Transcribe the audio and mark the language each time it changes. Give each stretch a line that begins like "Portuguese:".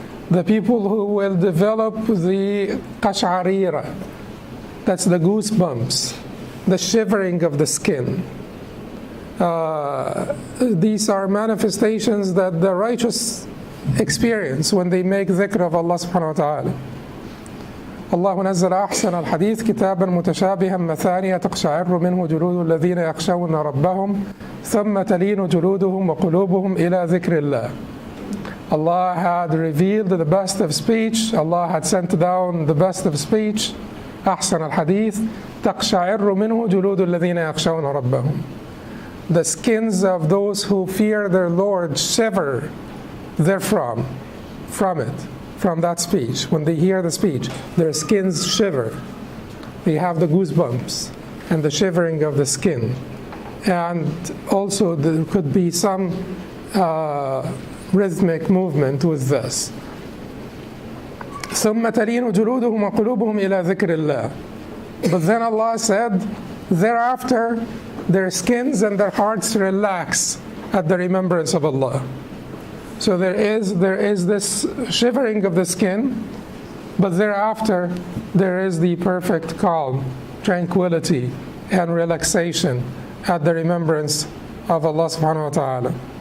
English: The people who will develop the qash'arira, that's the goosebumps, the shivering of the skin. These are manifestations that the righteous experience when they make dhikr of Allah subhanahu wa ta'ala.
Arabic: الله نزل أحسن الحديث كتابا متشابها مثانية تقشعر منه جلود الذين يخشون ربهم ثم تلين جلودهم وقلوبهم إلى ذكر الله.
English: Allah had revealed the best of speech. Allah had sent down the best of speech.
Arabic: أحسن الحديث تقشعر منه جلود الذين يخشون ربهم.
English: The skins of those who fear their Lord shiver therefrom, from that speech. When they hear the speech, their skins shiver. They have the goosebumps and the shivering of the skin. And also there could be some rhythmic movement with this.
Arabic: ثم تلين جلودهم وقلوبهم إلى ذكر الله.
English: But then Allah said, thereafter their skins and their hearts relax at the remembrance of Allah. So there is this shivering of the skin, but thereafter there is the perfect calm, tranquility, and relaxation at the remembrance of Allah subhanahu wa ta'ala.